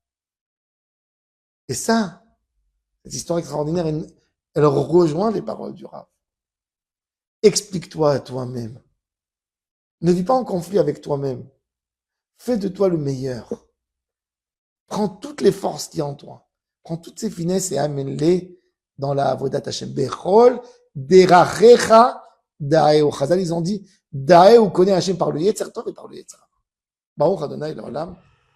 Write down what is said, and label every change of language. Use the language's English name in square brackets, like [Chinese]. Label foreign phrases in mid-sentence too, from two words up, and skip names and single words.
[French] Et ça, cette histoire extraordinaire, elle rejoint les paroles du Rav. Explique-toi à toi-même. Ne vis pas en conflit avec toi-même. Fais de toi le meilleur. Prends toutes les forces qu'il y a en toi. Prends toutes ces finesses et amène-les dans la [Hebrew] עבודת השם. בכל, דרכיך, דעהו. [French] Chazal, ils ont dit, daeo connaît Hashem par le [Hebrew] יצר טוב [French] et par le [Hebrew] יצר הרע. ברוך ה׳ לעולם.